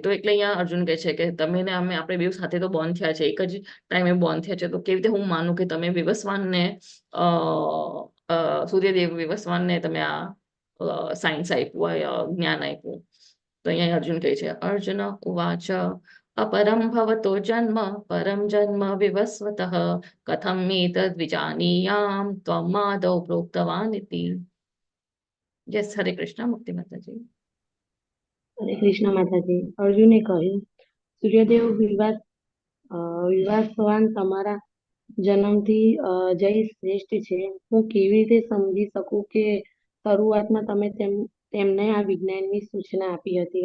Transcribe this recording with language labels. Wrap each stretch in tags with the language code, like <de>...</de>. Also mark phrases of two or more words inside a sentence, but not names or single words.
<gu>તો એટલે અહીંયા અર્જુન કહે છે કે તમે ને આપણે બે સાથે તો બોર્ન થયા છે, એક જ ટાઈમે બોર્ન થયા છે, તો કેવી રીતે હું માનું કે તમે વિવસ્વાનને સૂર્યદેવ વિવસ્વાનને તમે આ સાયન્સ આપ્યું, જ્ઞાન આપ્યું. તો અહીંયા અર્જુન કહે છે,</gu> <sa>अर्जुन उवाच अपरं भवतो जन्म परं जन्म विवस्वतः कथं एतद् विजानीयां त्वं आदौ प्रोक्तवान् इति.</sa> <gu>યસ હરે કૃષ્ણ મુક્તિ માતાજી. હરે કૃષ્ણ માતાજી. અર્જુને કહ્યું, સૂર્યદેવ વિવાસવાન તમારા જન્મથી જય શ્રેષ્ઠ છે. હું કેવી રીતે સમજી શકું કે શરૂઆતમાં તમે તેમને આ વિજ્ઞાનની સૂચના આપી હતી?</gu>